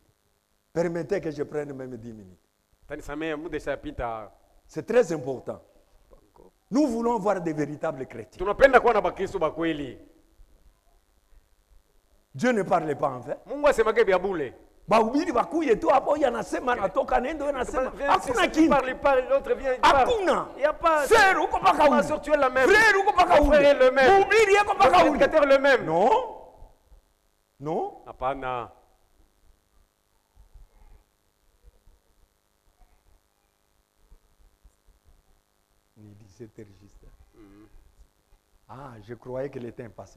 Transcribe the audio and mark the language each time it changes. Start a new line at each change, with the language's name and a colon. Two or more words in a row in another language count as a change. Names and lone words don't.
French: Permettez que je prenne même 10 minutes.
Swahili: Tanisamea muda ishapita.
French: C'est très important. Nous voulons voir des véritables chrétiens.
Swahili: Tunapenda kuwa na bakristo ba kweli.
French: Dieu ne parle pas en fait.
Swahili: Mungu asemage vya bure. Bahubiri bakuye tu hapo yanasema natoka nendo yanasema hakuna
French: Si
Swahili: kitu.
French: parle, l'autre vient, il parle.
Swahili: Hakuna.
French: Il n'y a pas.
Swahili: Sœur uko paka
French: Ma
Swahili: ule.
French: sœur, tu es la même.
Swahili: Frère uko paka
French: Mon frère est
Swahili: ule.
French: le même.
Swahili: Mhubiri uko
French: Le
Swahili: paka ule.
French: prédicateur le même. Non. Non.
Swahili: Hapana. Ni 17 registres.
French: Ah, je croyais qu'elle était passée.